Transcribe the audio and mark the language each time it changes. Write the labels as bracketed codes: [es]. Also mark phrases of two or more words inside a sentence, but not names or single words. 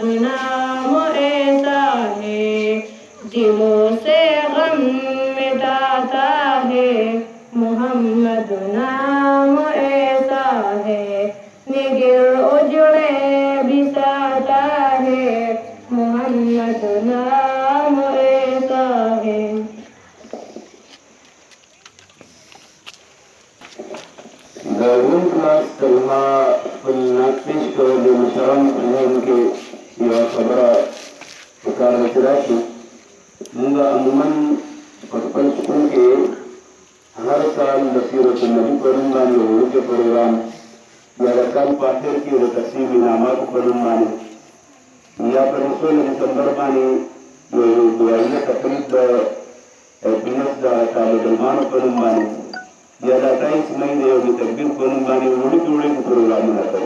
[ur] نام ایسا ہے، دلوں سے غم مٹاتا ہے محمد نام ایسا ہے، نگر اجڑے بساتا ہے محمد نام ایسا ہے. [ps] د ون کلاس کلمه خپل نعت پیش کړو د مشرانو په ذهن کې یوه خبره په کار ده چې راشي. موږ عموما په خپل سکول کې هر کال د سیرت النبي په نوم باندې یو وړوکی پروګرام یا د کال په اخر کې د تقسیم انعاماتو په نوم باندې یا په 16 دسمبر باندې یو دعایي تقریب د پینس د طالب علمانو په نوم باندې یا د 28 مئی د یو تکبیر په نوم باندې وړوکي وړوکي پروګرامونه کوي.